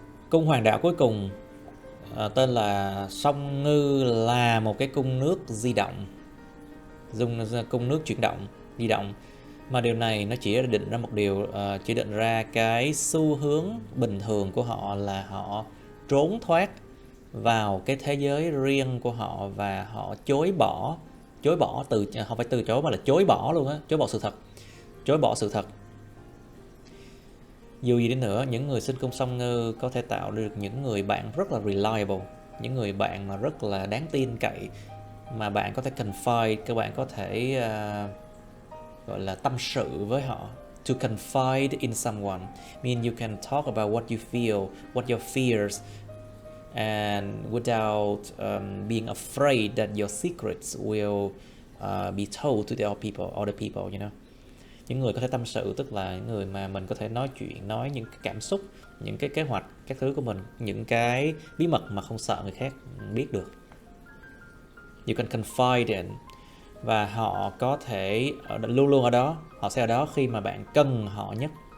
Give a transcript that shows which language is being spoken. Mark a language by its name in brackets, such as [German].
[Vietnamese] Cung hoàng đạo cuối cùng tên là Song Ngư, là một cái cung nước di động, cung nước chuyển động, di động, mà điều này nó chỉ định ra một điều, chỉ định ra cái xu hướng bình thường của họ là họ trốn thoát vào cái thế giới riêng của họ, và họ chối bỏ không phải từ chối mà là chối bỏ luôn á, chối bỏ sự thật. Dù gì đi nữa, những người sinh cung song ngư có thể tạo được những người bạn rất là reliable, những người bạn mà rất là đáng tin cậy, mà bạn có thể confide, các bạn có thể gọi là tâm sự với họ. [English] To confide in someone mean you can talk about what you feel, what your fears, and without being afraid that your secrets will be told to the other people, you know. [Vietnamese] Những người có thể tâm sự tức là những người mà mình có thể nói chuyện, nói những cái cảm xúc, những cái kế hoạch, các thứ của mình, những cái bí mật mà không sợ người khác biết được. [English] You can confide in. [Vietnamese] Và họ có thể luôn luôn ở đó, họ sẽ ở đó khi mà bạn cần họ nhất.